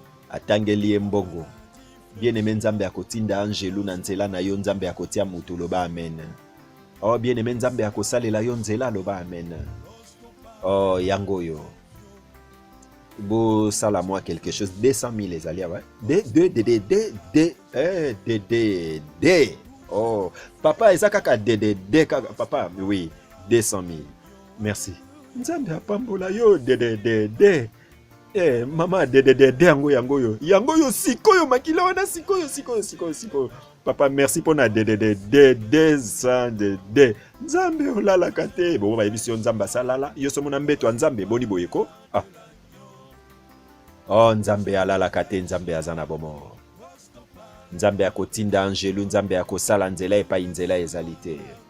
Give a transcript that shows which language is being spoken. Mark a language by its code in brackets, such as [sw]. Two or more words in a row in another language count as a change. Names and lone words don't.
[ln] Atangeli ye mbongo. Bien-aimé Nzambe akotinda angelu na nzela na yo, Nzambe akotia mutu, loba amen. Oh, bien-aimé Nzambe akosalela yo nzela, loba amen. Oh, yango yo. Bo sala mwa [fr] quelque chose, [ln] deux cent mille ezali awa. De, de, de, de, de, de, eh, de, de, de. Oh, papa, eza kaka de, de, de, kaka, papa, oui, deux cent mille. Merci. Nzambe apambola yo, de, de, de, de. Eh, mama, de, de, de, de, yango, yango yo. Yango yo, sikoyo, makila wana, sikoyo, sikoyo, sikoyo, sikoyo. Papa, merci mpona de, de, de, de, deux cents de, de. Nzambe olalaka te. Bon, bayebi si yo Nzambe asalala. Yo somo na mbeto ya Nzambe, boni boye ko? Ah. Oh, Nzambe alalaka te, Nzambe aza na bomo. Nzambe akotinda angelu, Nzambe akosala nzela epai nzela ezali te.